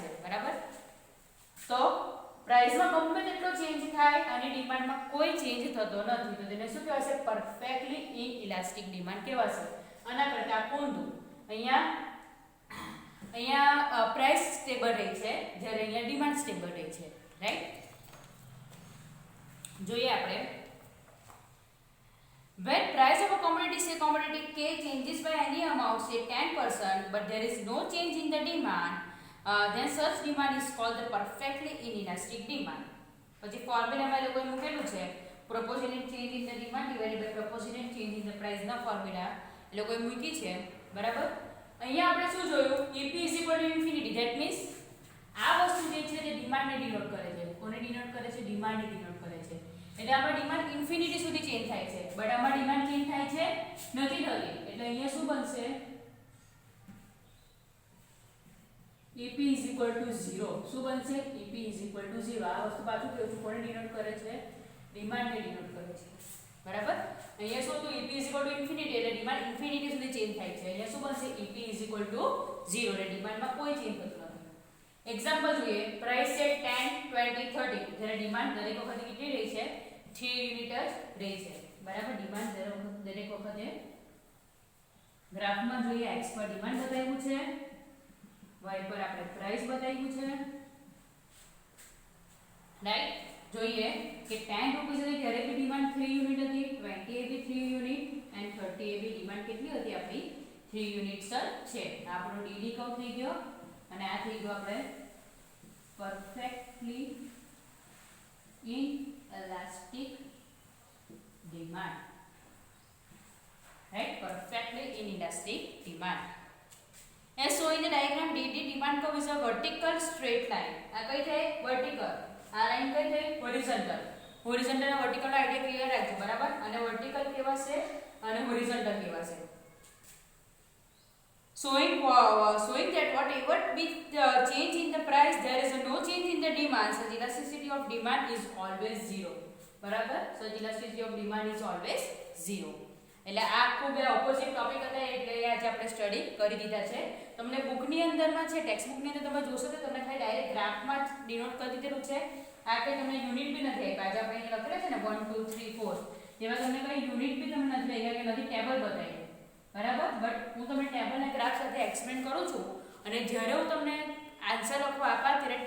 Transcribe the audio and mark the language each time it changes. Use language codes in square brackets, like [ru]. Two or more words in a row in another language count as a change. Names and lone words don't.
[gu] બરાબર, તો પ્રાઇસમાં ગમે તેટલો ચેન્જ થાય અને ડિમાન્ડમાં કોઈ ચેન્જ થતો નથી, તો તેને શું કહેવાશે? [en] perfectly inelastic demand [gu] કહેવાશે. આના કરતા ઊંધું, અહીંયા [en] price stable [gu] રહી છે જ્યારે અહીંયા [en] demand stable [gu] રહી છે. [en] રાઈટ, [gu] જોઈએ આપણે [en] when price of a commodity, say commodity K, changes by any amount, say 10%, but there is no change in the demand, then such demand is called the perfectly inelastic demand. [gu] પછી ફોર્મ્યુલામાં લોકોએ મૂકેલું છે [en] proportionate change in the demand divided by proportionate change in the price [gu] ના ફોર્મ્યુલા લોકોએ મૂકી છે. બરાબર, અહીંયા આપણે શું જોયું? EP = infinity. [en] that means [gu] આ વસ્તુ જે છે તે ડિમાન્ડને ડિનોટ કરે છે. કોને ડિનોટ કરે છે? ડિમાન્ડને ડિનોટ કરે છે. એટલે આમાં [en] demand infinity [gu] સુધી ચેન્જ થાય છે, બટ આમાં [en] demand change [gu] થાય છે નથી થતી. એટલે અહીંયા શું બનશે? [en] EP is equal to 0 [gu] શું બનશે [en] EP is equal to 0 [gu] આ વસ્તુ પાછું કેવું છું કોને ડિનોટ કરે છે ડિમાન્ડ ને ડિનોટ કરે છે બરાબર અહીંયા શું હતું [en] EP is equal to infinity [gu] એટલે [en] demand infinity [gu] સુધી ચેન્જ થાય છે અહીંયા શું બનશે [en] EP is equal to 0 [gu] એટલે ડિમાન્ડમાં કોઈ ચેન્જ થતું નથી એક્ઝામ્પલ જોઈએ પ્રાઇસ છે 10 20 30 જ્યારે ડિમાન્ડ દરેક વખતે કેટલી રહી છે 3 યુનિટ જ રહી છે બરાબર ડિમાન્ડ દરેક વખતે ગ્રાફમાં જોઈએ x પર ડિમાન્ડ બતાવ્યું છે y પર આપણે પ્રાઇસ બતાવ્યું છે રાઈટ જોઈએ કે 10 રૂપીસ હતી ત્યારે બી ડિમાન્ડ 3 યુનિટ હતી 20 એ બી 3 યુનિટ એન્ડ 30 એ બી ડિમાન્ડ કેટલી હતી આપણી 3 યુનિટ્સ છે આપણો [en] DD curve [gu] થઈ ગયો અને આ થઈ ગયો આપણે પરફેક્ટલી [en] inelastic demand right perfectly inelastic demand as shown in the diagram dd demand curve is a vertical straight line [gu] આ કઈ થાય vertical આ લાઈન કઈ થાય [en] horizontal horizontal [gu] અને vertical નો [en] idea clear [gu] રાખજો બરાબર અને vertical કેવા છે અને horizontal કેવા છે [en] showing that whatever be the change in the price there is no change in the demand so elasticity of demand is always 0 બરાબર so elasticity of demand is always 0 [gu] એટલે આ ખૂબ ઓપોઝિટ ટોપિક હતા એટલે આજે આપણે સ્ટડી કરી દીધા છે તમને બુકની અંદરમાં છે [en] text bookની [gu] અંદર તમે જોશો તો તમને ખાલી [en] direct graphમાં [gu] જ ડિનોટ કરી દીધેલું છે આ કંઈ તમને યુનિટ બી નથી આપ્યા આજે આપણે અહીંયા લખેલા છે ને 1 2 3 4 એમાં તમને કંઈ યુનિટ બી તમને નથી આપ્યા કે નથી ટેબલ બતાવી બરાબર બટ હું તમને ટેબલ અને ગ્રાફ સાથે એક્સપ્લેન કરું છું અને જ્યારે હું તમને આન્સર લખવા આપા ત્યારે